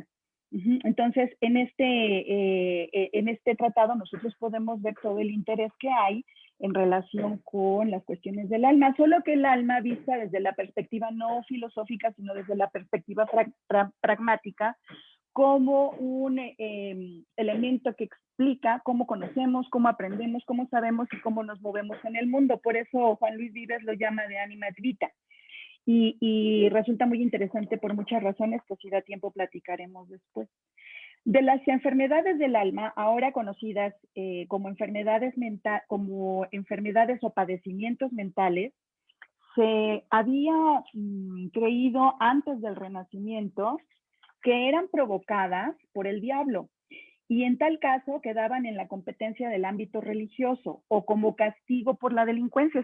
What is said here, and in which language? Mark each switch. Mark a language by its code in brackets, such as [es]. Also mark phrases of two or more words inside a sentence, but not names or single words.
[es] Entonces, en este tratado nosotros podemos ver todo el interés que hay en relación con las cuestiones del alma, solo que el alma vista desde la perspectiva no filosófica, sino desde la perspectiva pragmática, como un elemento que explica cómo conocemos, cómo aprendemos, cómo sabemos y cómo nos movemos en el mundo. Por eso Juan Luis Vives lo llama [la] de anima et vita. [es] Y resulta muy interesante por muchas razones que si da tiempo platicaremos después. De las enfermedades del alma, ahora conocidas como enfermedades o padecimientos mentales, se había creído antes del Renacimiento que eran provocadas por el diablo y en tal caso quedaban en la competencia del ámbito religioso o como castigo por la delincuencia.